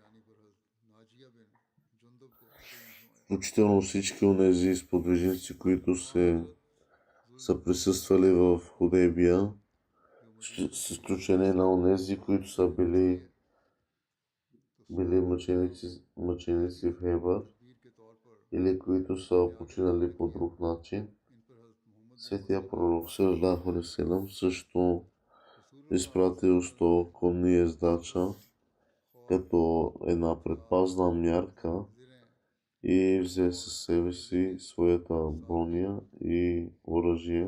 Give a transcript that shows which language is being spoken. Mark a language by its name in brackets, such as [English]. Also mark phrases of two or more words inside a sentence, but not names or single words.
[Bulgarian] Включително всички онези сподвижници, които са присъствали в Худейбия, с изключение на онези, които са били мъченици в Хейбър или които са починали по друг начин. Светия пророк [Arabic] صلى الله عليه وسلم [Bulgarian] също изпратил 100 конни ездача като една предпазна мярка и взе със себе си своята броня и оръжие.